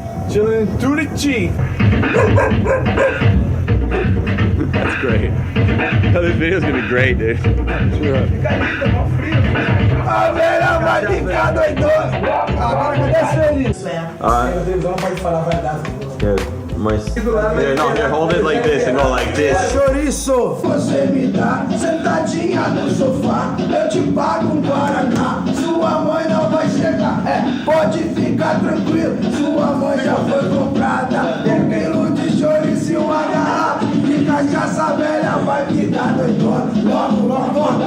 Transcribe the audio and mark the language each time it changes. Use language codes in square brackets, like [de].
[en] Chillin' Turiti. That's great. This video's gonna be great, dude. [pt] A velha vai ficar doidona. Agora me deixa feliz. [en] Good. Here, hold it like this and go like this. [pt] Chouriço. Você me dá sentadinha no sofá. Eu te pago um Guaraná. Sua mãe não vai chegar. Pode ficar tranquilo. Sua mãe já foi comprada. 1 quilo de chouriço e uma garrafa. De cachaça velha vai ficar doidona. Logo.